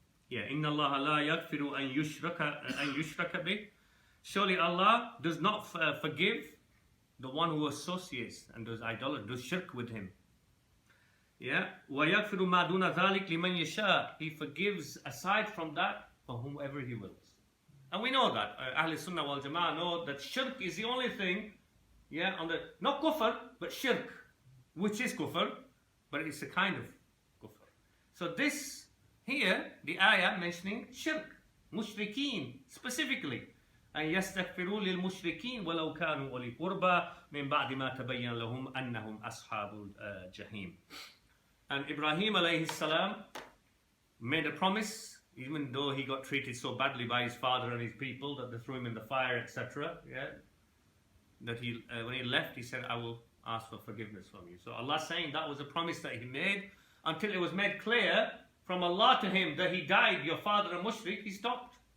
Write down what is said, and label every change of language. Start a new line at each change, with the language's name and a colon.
Arabic: Yeah, إِنَّ اللَّهَ لَا يَغْفِرُ أَن يُشْرَكَ بِهِ.
English: Surely Allah does not forgive the one who associates and does idolatry, does shirk with Him.
Arabic: Yeah, وَيَغْفِرُ مَا دُونَ ذَلِكَ لِمَنْ يَشَاءُ.
English: He forgives aside from that for whomever He wills. And we know that. Ahl Sunnah wal Jama'ah know that shirk is the only thing, yeah, not kufr, but shirk, which is kufr, but it's a kind of kufr. So this here, the ayah mentioning shirk, mushrikeen specifically.
Arabic: أن يستغفروا للمشركين ولو كانوا أولي قربى من بعد ما تبين لهم أنهم أصحاب الجحيم.
English: And Ibrahim alayhi salam made a promise, even though he got treated so badly by his father and his people that they threw him in the fire, etc. Yeah, that he when he left, he said, "I will ask for forgiveness from you." So Allah saying that was a promise that He made until it was made clear from Allah to him that he died, your father a mushrik. He stopped.